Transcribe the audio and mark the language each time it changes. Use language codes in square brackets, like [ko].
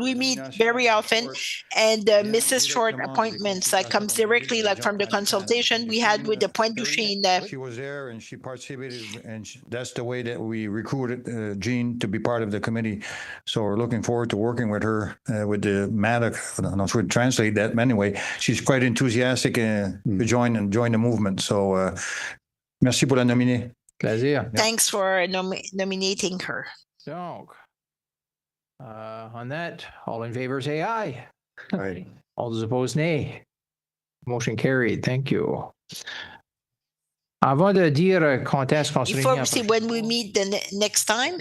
[en] We meet very often, and Mrs. Short appointments comes directly like from the consultation we had with the Pointe du Chien. She was there and she participated, and that's the way that we recruited Jean to be part of the committee. So we're looking forward to working with her with the MADA. I don't know if we translate that, but anyway, she's quite enthusiastic to join the movement. [fr] So, merci pour la nominer. Plaisir. [en] Thanks for nominating her. So, on that, all in favor say aye. Aye. All those opposed, nay. Motion carried. Thank you. [fr] Avant de dire quand est-ce qu'on se réunit. [en] Before we see when we meet the next time,